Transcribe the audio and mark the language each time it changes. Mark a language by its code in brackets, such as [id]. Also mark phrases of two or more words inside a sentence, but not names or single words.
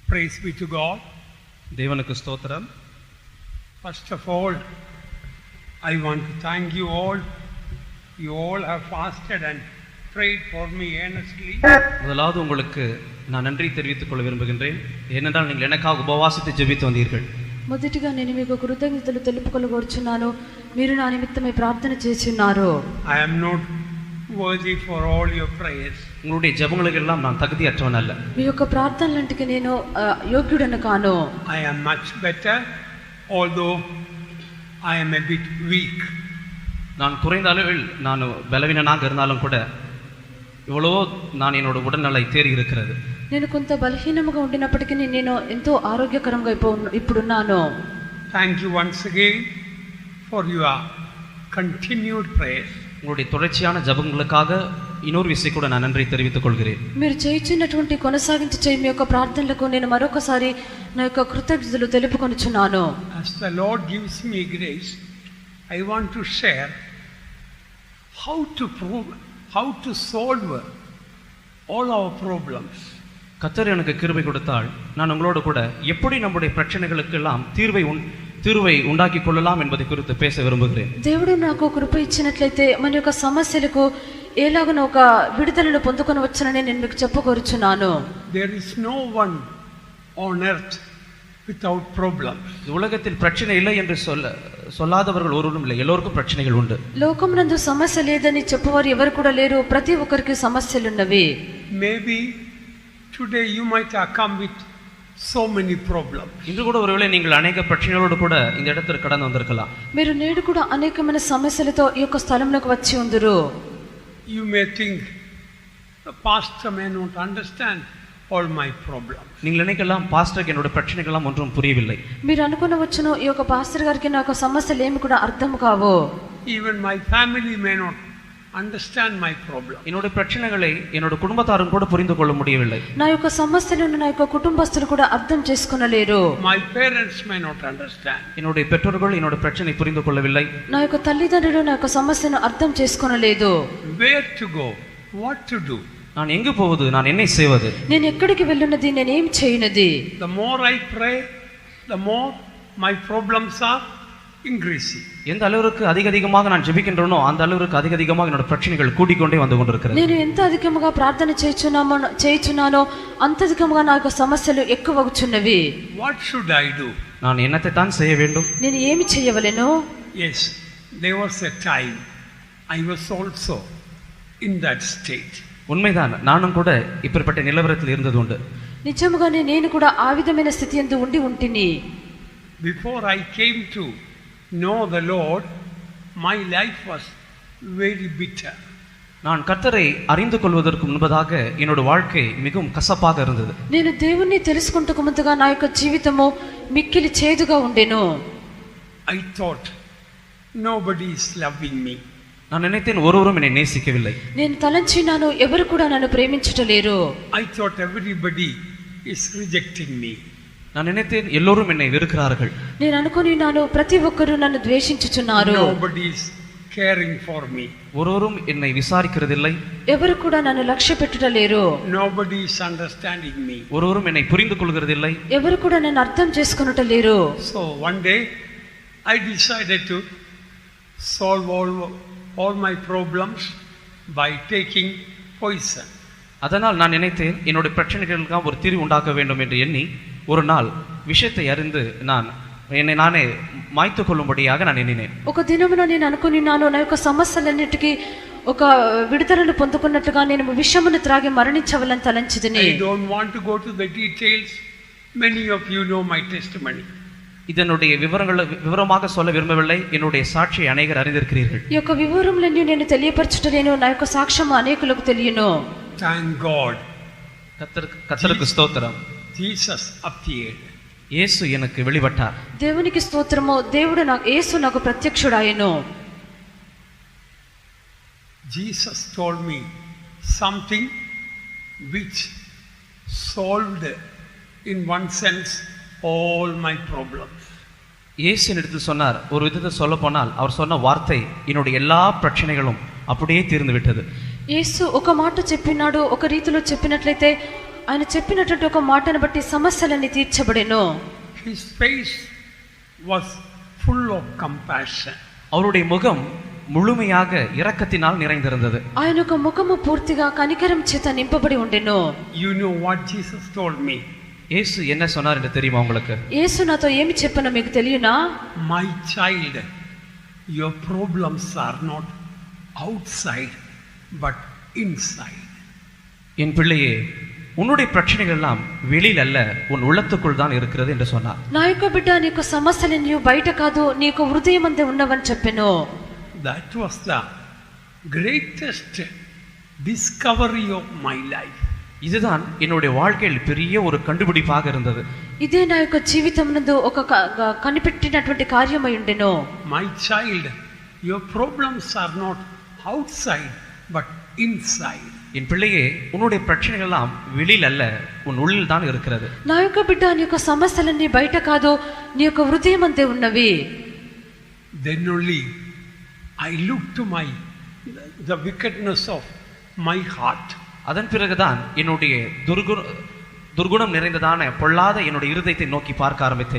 [en] Praise be to God. [ta] தேவனுக்கு ஸ்தோத்திரம். [en] First of all, I want to thank you all. You all have fasted and prayed for me earnestly. [ta] முதலாவது உங்களுக்கு நான் நன்றி தெரிவித்துக் கொள்ள விரும்புகின்றேன். ஏனென்றால் நீங்கள் எனக்காக உபவாசித்து ஜெபித்து வந்தீர்கள். [te] మొదటిగా నేను మీకు కృతజ్ఞతలు తెలుపుకొనగోరుచున్నాను. మీరు నా నిమిత్తమై ప్రార్థన చేస్తున్నారు. [en] I am not worthy for all your prayers. [ta] உங்களுடைய ஜெபங்களுக்கெல்லாம் நான் தகுதியற்றவன் அல்ல. [te] మీ యొక్క ప్రార్థనలంటికి నేను యోగ్యుడను కాను. [en] I am much better, although I am a bit weak. [ta] நான் குறைந்த அளவில் நான் பலவீனனாக இருந்தாலும் கூட இவ்வளோ நான் என்னோட உடல்நலை தேறி இருக்கிறது. [te] నేను కొంత బలహీనముగా ఉండినప్పటికీ నేను ఎంతో ఆరోగ్యకరంగా ఇప్పుడున్నాను. [en] Thank you once again for your continued prayers. [ta] உங்களுடைய தொடர்ச்சியான ஜெபங்களுக்காக இன்னொரு விஷயம் கூட நான் நன்றி தெரிவித்துக் கொள்கிறேன். [te] మీరు చేయించినటువంటి కొనసాగించే మీ యొక్క ప్రార్థనలకు నేను మరొకసారి నా యొక్క కృతజ్ఞతలు తెలుపుకొనుచున్నాను. [en] As the Lord gives me grace, I want to share how to solve all our problems. [ta] கர்த்தர் எனக்கு கிருபை கொடுத்தால் நான் உங்களோடு கூட எப்படி நம்முடைய பிரச்சனைகளுக்கு எல்லாம் தீர்வை உண்டாக்கி கொள்ளலாம் என்பதை குறித்து பேச விரும்புகிறேன். [te] దేవుడు నాకు కృప ఇచ్చినట్లయితే మన యొక్క సమస్యలకు ఎలాగన ఒక విడుదలను పొందుకొనవచ్చునని నేను మీకు చెప్పగోరుచున్నాను. [en] There is no one on earth without problems. [ta] உலகத்தில் பிரச்சனை இல்லை என்று சொல்லாதவர்கள் ஒருவரும் இல்லை. எல்லோருக்கும் பிரச்சனைகள் உண்டு. [te] లోకమునందు సమస్య లేదని చెప్పవారు ఎవరు కూడా లేరు. ప్రతి ఒక్కరికి సమస్యలు ఉన్నవి. [en] Maybe today you might have come with so many problems. [ta] இன்று கூட ஒருவேளை நீங்கள் अनेक பிரச்சனைகளோடு கூட இந்த இடத்திற்கு கடந்து வந்திருக்கலாம். [te] మీరు నేడు కూడా అనేకమైన సమస్యలతో ఈ యొక్క స్థలంలోకి వచ్చి ఉందరు. [en] You may think the pastor may not understand all my problems. [ta] நீங்கள் நினைக்கலாம் பாஸ்டருக்கு என்னோட பிரச்சனைகள் எல்லாம் ஒன்றும் புரியவில்லை. [te] మీరు అనుకొనవచ్చును ఈ యొక్క పాస్టర్ గారికి నా యొక్క సమస్యలు ఏమి కూడా అర్థం కావు. [en] Even my family may not understand my problem. [ta] என்னோட பிரச்சனைகளை என்னோட குடும்பத்தாரும் கூட புரிந்து கொள்ள முடியவில்லை. [te] నా యొక్క సమస్యలను నా యొక్క కుటుంబస్తులు కూడా అర్థం చేసుకొనలేరు. [en] My parents may not understand. [ta] என்னோட பெற்றோர்கள் என்னோட பிரச்சனை புரிந்து கொள்ளவில்லை. [te] నా యొక్క తల్లిదండ్రులు నా యొక్క సమస్యను అర్థం చేసుకొనలేదు. [en] Where to go? What to do? [ta] நான் எங்கு போவது? நான் என்ன செய்வது? [te] నేను ఎక్కడికి వెళ్ళున్నది? నేను ఏం చేయనది? [en] The more I pray, the more my problems are increasing. [ta] எந்த அளவுக்கு அதிகமாக நான் ஜெபிக்கின்றேனோ அந்த அளவுக்கு அதிகமாக என்னோட பிரச்சனைகள் கூடிக்கொண்டே வந்து கொண்டிருக்கிறது. [te] నేను ఎంత అధికముగా ప్రార్థన చేయుచున్నానో అంత అధికముగా నా యొక్క సమస్యలు ఎక్కువగుచున్నవి. [en] What should I do? [ta] நான் என்னத்தை தான் செய்ய வேண்டும்? [te] నేను ఏమి చేయవలెను? [en] Yes, there was a time I was also in that state. [ta] உண்மைதான், நானும் கூட இப்படிப்பட்ட நிலவரத்தில் இருந்தது உண்டு. [te] నిజముగానే నేను కూడా ఆ విధమైన స్థితి యందు ఉండి ఉంటిని. [en] Before I came to know the Lord, my life was very bitter. [ta] நான் கர்த்தரை அறிந்து கொள்வதற்கு முன்பதாக என்னோட வாழ்க்கை மிகவும் கசப்பாக இருந்தது. [te] నేను దేవుణ్ణి తెలుసుకుంటకు ముందుగా నా యొక్క జీవితము మిక్కిలి చేదుగా ఉండెను. [en] I thought nobody is loving me. [ta] நான் நினைத்தேன் ஒருவரும் என்னை நேசிக்கவில்லை. [te] నేను తలంచినాను ఎవరు కూడా నన్ను ప్రేమించటలేరు. [en] I thought everybody is rejecting me. [ta] நான் நினைத்தேன் எல்லோரும் என்னை வெறுக்கிறார்கள். [te] నేను అనుకొనినాను ప్రతి ఒక్కరు నన్ను ద్వేషించుచున్నారు. [en] Nobody is caring for me. [ta] ஒருவரும் என்னை விசாரிக்கிறதில்லை. [te] ఎవరు కూడా నన్ను లక్ష్య పెట్టుటలేరు. [en] Nobody is understanding me. [ta] ஒருவரும் என்னை புரிந்து கொள்கிறதில்லை. [te] ఎవరు కూడా నన్ను అర్థం చేసుకొనుటలేరు. [en] So one day I decided to solve all my problems by taking poison. [ta] அதனால் நான் நினைத்தேன் என்னோட பிரச்சனைகளுக்கு ஒரு தீர்வு உண்டாக்க வேண்டும் என்று எண்ணி ஒரு நாள் விஷயத்தை அறிந்து நான் என்னை நானே மாய்த்து கொள்ளும்படியாக நான் எண்ணினேன். [te] ఒక దినమున నేను అనుకొనినాను నా యొక్క సమస్యలన్నిటికీ ఒక విడుదలను పొందుకున్నట్లుగా నేను విషమును త్రాగి మరణించవలని తలంచితిని. [en] I don't want to go to the details. Many of you know my testimony. [ta] இதனுடைய விவரமாக சொல்ல விரும்பவில்லை. என்னுடைய சாட்சியை அநேகர் அறிந்திருக்கிறீர்கள். [te] ఈ యొక్క వివరములన్నీ నేను తెలియపరచుటలేను. నా యొక్క సాక్ష్యము అనేకులకు తెలియను. [en] Thank God. [ta] கர்த்தருக்கு ஸ்தோத்திரம். [en] Jesus appeared. [ta] యేసు எனக்கு வெளிப்பட்டார். [te] దేవునికి స్తోత్రము. యేసు నాకు ప్రత్యక్షుడాయెను. [en] Jesus told me something which solved in one sense all my problems. [ta] இயேசு என்னிடத்தில் சொன்னார். ஒரு விதத்தை சொல்ல போனால் அவர் சொன்ன வார்த்தை என்னுடைய எல்லா பிரச்சனைகளும் அப்படியே தீர்ந்து விட்டது. [te] యేసు ఒక మాట చెప్పినాడు. ఒక రీతిలో చెప్పినట్లయితే ఆయన చెప్పినటువంటి ఒక మాటను బట్టి సమస్యలన్నీ తీర్చబడెను. [en] His face was full of compassion. [ta] அவருடைய முகம் முழுமையாக இரக்கத்தினால் நிறைந்திருந்தது. [te] ఆయన యొక్క ముఖము పూర్తిగా కనికరం చేత నింపబడి ఉండెను. [en] You know what Jesus told me? [ta] இயேசு என்ன சொன்னார் என்று தெரியுமா உங்களுக்கு? [te] యేసు నాతో ఏమి చెప్పానో మీకు తెలియనా? [en] My child, your problems are not outside but inside. [ta] என் பிள்ளையே, உன்னுடைய பிரச்சனைகள் எல்லாம் வெளியில் அல்ல, உன் உள்ளத்துக்குள் தான் இருக்கிறது என்று சொன்னார். [te] నా యొక్క బిడ్డ, నీకు సమస్యలు బయట కాదు, నీకు హృదయం అందే ఉన్నవని చెప్పెను. [en] That was the greatest discovery of my life. [ta] இதுதான் என்னுடைய வாழ்க்கையில் பெரிய ஒரு கண்டுபிடிப்பாக இருந்தது. [te] ఇదే నా యొక్క జీవితం నందు ఒక కనిపెట్టినటువంటి కార్యమై ఉండెను. [en] My child, your problems are not outside but inside. [ta] என் பிள்ளையே, உன்னுடைய பிரச்சனைகள் எல்லாம் வெளியில் அல்ல, உன் உள்ளில் தான் இருக்கிறது. [te] నా యొక్క బిడ్డ, నీ యొక్క సమస్యలన్నీ బయట కాదు, నీ యొక్క హృదయం అంతే ఉన్నవి. [en] Then only I look to the wickedness of my heart. [ta] அதன் பிறகுதான் என்னுடைய துர்குணம் நிறைந்ததான பொல்லாத என்னுடைய இருதயத்தை நோக்கி பார்க்க ஆரம்பித்தேன்.